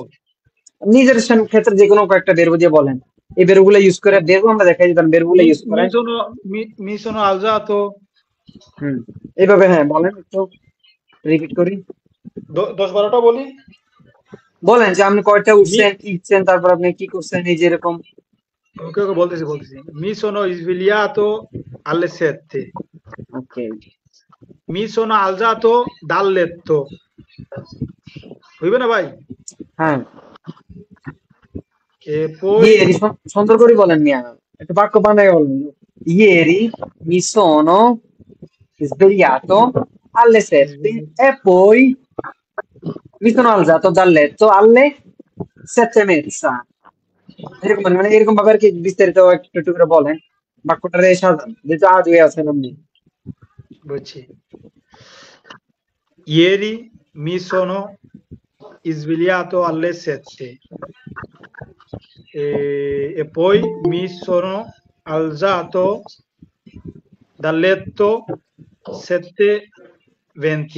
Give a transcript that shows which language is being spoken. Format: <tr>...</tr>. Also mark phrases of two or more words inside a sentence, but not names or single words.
<bn>নিজের ক্ষেত্রে যে কোনো কয়েকটা বেরবো দিয়ে বলেন, এই বেরগুলো ইউজ করে বেরবো আমরা দেখাই দিতাম বেরগুলো ইউজ করে।</bn> <it>mi sono alzato.</it> <bn>হুম, এইভাবে হ্যাঁ বলেন একটু, রিপিট করি। 10-12টা বলি। বলেন যে আপনি কয়টা মি উঠছেন কি উঠছেন, তারপর আপনি কি করছেন এই যে এরকম। ওকে ওকে বলতেছি।</bn> <it>Mi sono svegliato alle 7.</it> <bn>ওকে,</bn> <it>Mi sono alzato dal letto.</it> <bn>হইবে না ভাই? হ্যাঁ</bn> <it>E poi</it> <bn>ইয়েরি, সুন্দর করে বলেন মিয়া, একটু বাক্য বানায় বলেন।</bn> <it>ieri mi sono svegliato alle 7 e poi mi sono alzato dal letto alle 7:30,</it> <bn>এরকম মানে এরকম ভাবে আর কি বিস্তারিত একটু একটু করে বলেন, বাক্যটা রে সাজান যেহেতু আজ হয়ে আছেন আপনি। বলছি,</bn> <it>ieri mi sono svegliato alle 7 e poi mi sono alzato dal letto 7:20</it>